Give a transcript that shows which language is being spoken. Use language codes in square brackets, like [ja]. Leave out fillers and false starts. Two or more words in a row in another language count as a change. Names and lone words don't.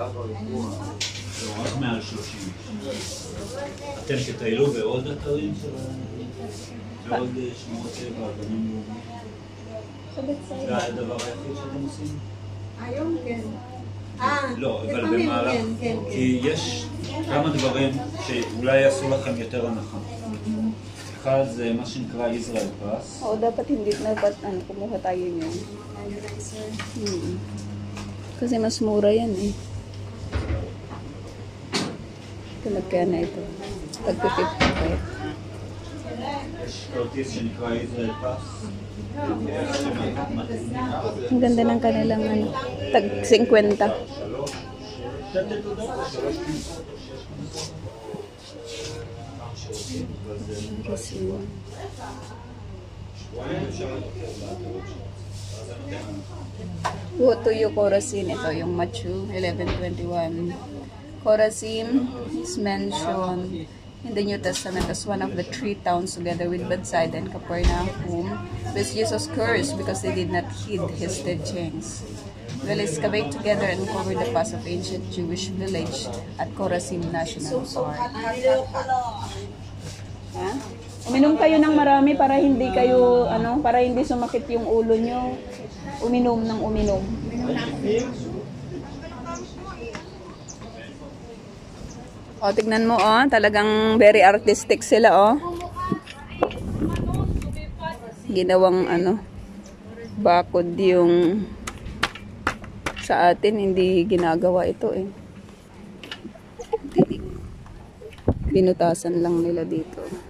[he] אתם תטיילו בעוד אתרים בעוד שמורות טבע, אתרים לאומיים? זה הדבר היחיד שאתם עושים? היום כן. לא, אבל במהלך, כי יש כמה דברים שאולי יעשו לכם יותר הנחה. אחד זה מה שנקרא ישראל פאס. [tl] Oo, dapat kumuha tayo niyan. Kasi mas mura yan eh. ito magkana ito. Tag-50 [he] יש כרטיס שנקרא ישראל פאס. [tl] Ang ganda ng kanilang tag 50. Tuyo Corazim, ito yung Machu 1121. [en] Corazim is mentioned in the New Testament as one of the three towns together with Bethsaida and Capernaum, which Jesus cursed because they did not heed his teachings. We'll excavate together and cover the past of ancient Jewish village at Corazim National Park. Ha? [tl] Uminom kayo ng marami para hindi kayo para hindi sumakit yung ulo nyo. Uminom ng uminom. O, tignan mo, talagang [en] very artistic [tl] sila, Ginawang, bakod yung sa atin, hindi ginagawa ito, Binutasan lang nila dito.